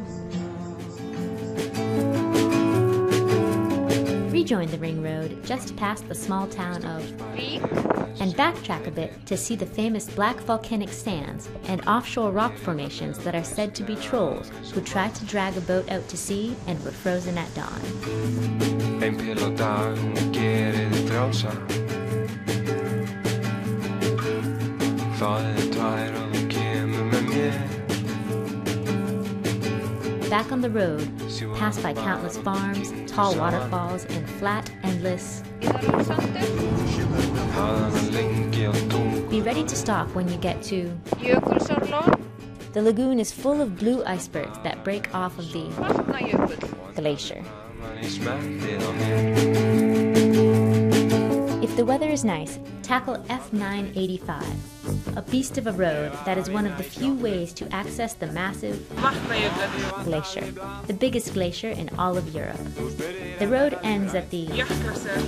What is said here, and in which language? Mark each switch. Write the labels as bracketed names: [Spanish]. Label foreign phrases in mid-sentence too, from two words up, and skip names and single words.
[English] Rejoin the ring road just past the small town of Vík and backtrack a bit to see the famous black volcanic sands and offshore rock formations that are said to be trolls who tried to drag a boat out to sea and were frozen at dawn. [Icelandic] Ein pil á dag, hún gerir þig frjálsa. Það tvær og þú kemur með mér. [English] Back on the road, passed by countless farms, tall waterfalls, and flat, endless. Be ready to stop when you get to Jökulsárlón. the lagoon is full of blue icebergs that break off of the Vatnajökull. glacier. [Icelandic] Í smettið á mér. [English] If the weather is nice, tackle F985, a beast of a road that is one of the few ways to access the massive Vatnajökull. glacier, the biggest glacier in all of Europe. The road ends at the Jökulsár.